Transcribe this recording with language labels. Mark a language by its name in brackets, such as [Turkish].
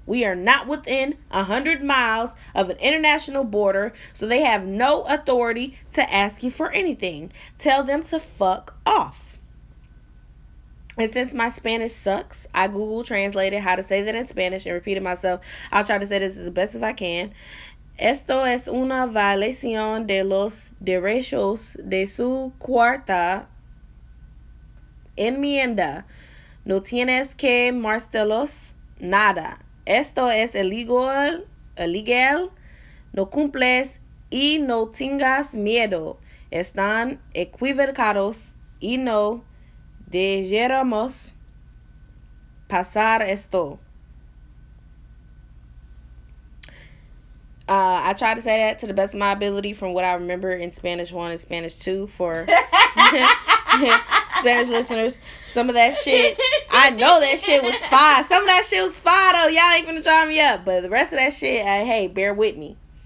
[English] We are not within 100 miles of an international border, so they have no authority to ask you for anything. Tell them to fuck off. And since my Spanish sucks, I Google translated how to say that in Spanish and repeated myself. I'll try to say this as best as I can. [Spanish] Esto es una violación de los derechos de su cuarta enmienda. No tienes que marcarlos nada. Esto es illegal. No cumples y no tengas miedo. Están equivocados y no deberíamos pasar esto. [English] I tried to say that to the best of my ability from what I remember in Spanish 1 and Spanish 2 for Spanish listeners. Some of that shit, I know that shit was fire. Some of that shit was fire though. Y'all ain't finna try me up. But the rest of that shit, hey, bear with me.